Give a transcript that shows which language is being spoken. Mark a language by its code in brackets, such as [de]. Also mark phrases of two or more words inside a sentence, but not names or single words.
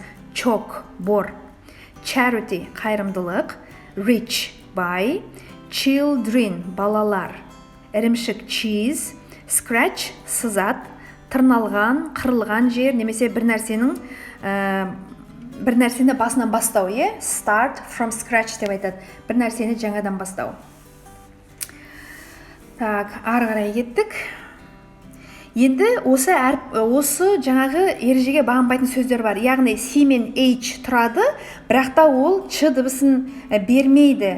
[kk] Чок, бор. Charity, қайырымдылық. Rich, бай. Children, балалар. Ірімшік, cheese. Scratch, сызат. Тырналған, қырылған жер, немесе бір нәрсені басынан бастау, е? [en] Start from scratch [kk] деп айтады. Бір нәрсені жаңадан бастау. Так, ары қарай кеттік. Енді осы жаңағы ережеге бағынбайтын сөздер бар. Яғни C мен H тұрады, бірақ та ол Ч дыбысын бермейді.